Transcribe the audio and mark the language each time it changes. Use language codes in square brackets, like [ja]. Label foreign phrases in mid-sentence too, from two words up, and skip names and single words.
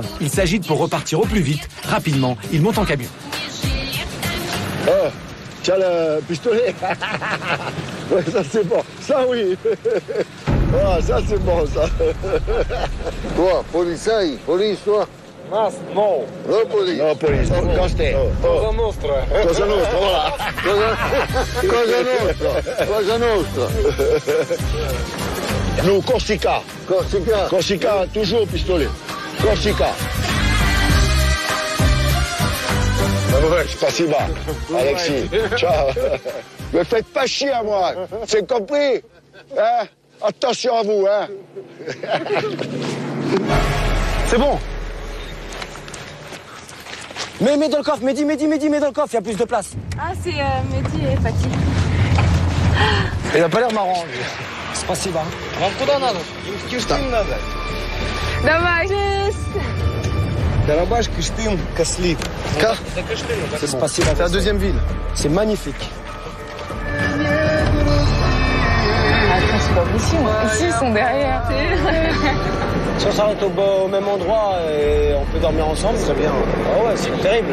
[fr] Il s'agite pour repartir au plus vite. Rapidement, il monte en camion. Oh, tiens le pistolet. Ouais, ça c'est bon. Ça oui. Ah, ça c'est bon ça. Toi, police, toi. [en] No. No police. No police. Coste. [it] Cosa nostra. Cosa nostra, voilà. Cosa nostra. [fr] Nous, Corsica. Corsica, toujours pistolet. Corsica. Ouais, spasiba, Alexis. Ciao. Me faites pas chier à moi. C'est compris? Hein? Attention à vous, hein? C'est bon. Mets dans le coffre, Mehdi, mets dans le coffre, il y a plus de place. Ah, c'est Mehdi et Fatih. Il a pas l'air marrant. [ru] Спасибо. Вам куда надо? Киштым надо. Давай, Карабаш, Киштым, Каслик. [fr] C'est Спасибо. C'est la deuxième ville. C'est magnifique. Attends, c'est pas possible. Ici, ils sont derrière. Si on s'arrête au même endroit et on peut dormir ensemble, c'est bien. Ah ouais, c'est terrible.